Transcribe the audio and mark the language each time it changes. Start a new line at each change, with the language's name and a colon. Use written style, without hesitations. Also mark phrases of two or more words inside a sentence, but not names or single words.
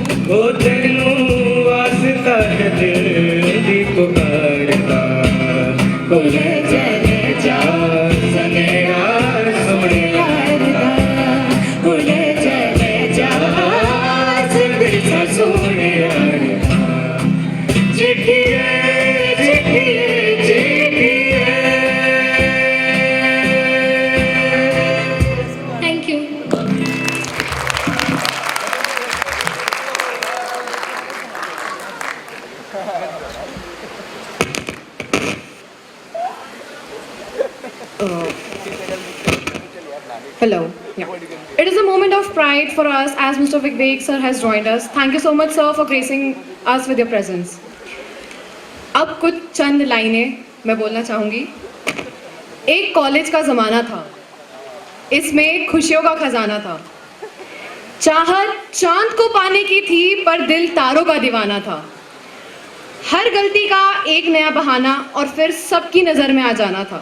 Punjabi: ਓ ਤੈਨੂੰ ਵਾਸਤਾ ਹੈ ਦਿਲ ਦੀ ਪੁਕਾਰਦਾ ਭੁੱਲੇ ਚਲੇ ਜਾ ਸਨੇਹਾ ਸੋਨੇ ਯਾਰ ਦਾ ਭੁੱਲੇ ਚਲੇ ਜਾ ਜ਼ਿੰਦਗੀ ਸਾ ਸੋਨੇ ਯਾਰ ਦਾ ਚਿੱਠੀਏ ਚਿੱਠੀਏ ਚਿੱਠੀਏ
English: Thank you. Hello. Yeah. It is a moment of pride for us as Mr. Vivek sir has joined us. Thank you so much sir for gracing us with your presence.
Hindi: अब कुछ चंद लाइनें मैं बोलना चाहूँगी। एक कॉलेज का ज़माना था, इसमें खुशियों का खजाना था। चाहत चांद को पाने की थी पर दिल तारों का दीवाना था। हर गलती का एक नया बहाना और फिर सबकी नज़र में आ जाना था।